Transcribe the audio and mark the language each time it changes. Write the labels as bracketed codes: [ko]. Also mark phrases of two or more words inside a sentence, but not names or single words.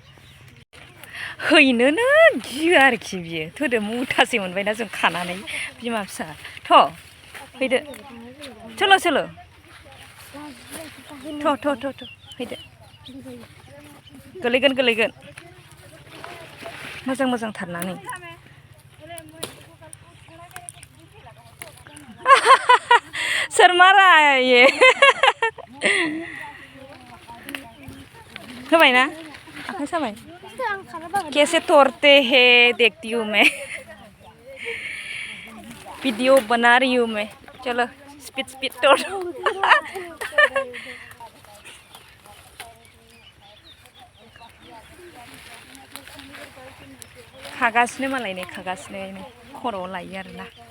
[brx] हैनोनो गियो आरोखि बियो थोदो मुथासे मोनबायना जों खानानै बिमा फिसा थ' फैदो चलो थ' फैदो गोलैगोन मोजां थारनानै सोर मारा ये होबाय ना आखाइ साबाय [hi] कैसे तोड़ते हैं देखती हूँ मैं वीडियो बना रही हूँ मैं चलो [en] speed speed [hi] तोड़ [brx] खागासिनो मालाय नै खागासिनो खर'आव लायो आरोना